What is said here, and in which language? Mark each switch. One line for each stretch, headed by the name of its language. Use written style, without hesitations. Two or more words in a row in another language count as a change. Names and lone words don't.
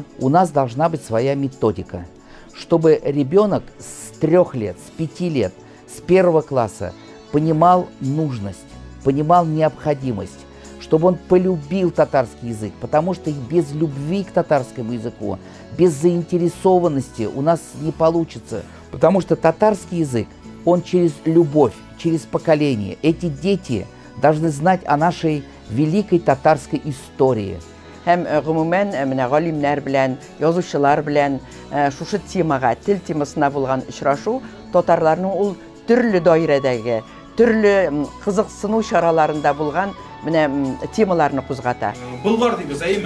Russian: у нас должна быть своя методика, чтобы ребенок с 3 лет, с 5 лет, с 1 класса понимал нужность, понимал необходимость, чтобы он полюбил татарский язык, потому что без любви к татарскому языку, без заинтересованности у нас не получится, потому что татарский язык, он через любовь, через поколение. Эти дети должны знать о нашей великой татарской истории.
Tatar: Һәм гомумән менә галимнәр белән, язучылар белән шушы темага, тел темасына булган очрашу татарларның ул төрле даирәдәге, төрле кызыксыну чараларында булган менә темаларны кузгата. Болгар дибез, әйеме?